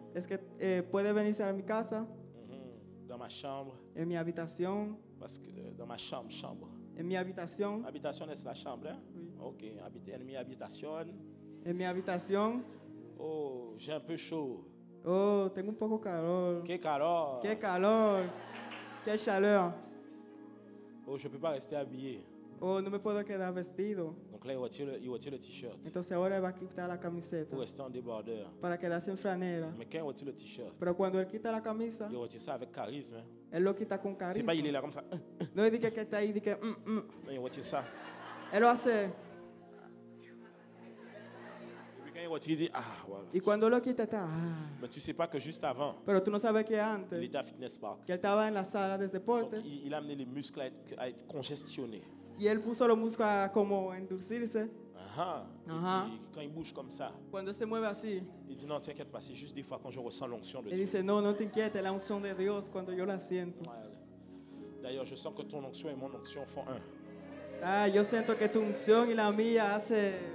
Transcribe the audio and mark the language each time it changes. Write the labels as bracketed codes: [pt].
[es] Es que puede venir a mi casa, [fr] Dans ma chambre, [es] en mi habitación, [fr] parce que dans ma chambre. [es] en mi habitación, [fr] Habitation est la chambre, hein? Oui. [es] Ok, habiter en mi habitation. en mi habitación. [fr] Oh, j'ai un peu chaud. [es] Oh, tengo un poco calor. Qué calor. Qué calor. Qué chaleur. [fr] Oh, je ne peux pas rester habillé. [es] Oh, no me puedo quedar vestido. [fr] Donc là, il retire le t-shirt [es] Entonces ahora va a quitar la camiseta [fr] pour rester en débardeur. [es] para quedarse en franela. [fr] Mais quand il retire le t-shirt, [es] Pero cuando él quita la camisa, [fr] il retire ça avec charisme. Hein? [es] él lo quita con [fr] C'est [es] carisma. [fr] pas il est là comme ça. [es] No dice que está ahí, dice que [fr] Non, il retire ça. [es] Él lo hace. [fr] retire, il dit, ah, voilà. [es] Y cuando lo quita está, [fr] Mais tu ne sais pas que juste avant, [es] pero tú no sabes que [fr] il [es] antes, [fr] était à Fitness Park. [es] que él estaba en la sala de [fr] Donc, [es] deporte [fr] il a amené les muscles à être congestionnés. [es] y él puso los músculos a como endulcirse. Ah, Ajá. [fr] et quand il bouge comme ça, [es] Cuando él se mueve así, [fr] il dit non, t'inquiète pas, c'est juste des fois quand je ressens l'onction de [es] él [fr] Dieu. [es] dice, no, no te inquietes, la unción de Dios cuando yo la siento. [fr] Ouais. D'ailleurs, je sens que ton onction et mon onction font un. [es] Ah, yo siento que tu unción y la mía hace...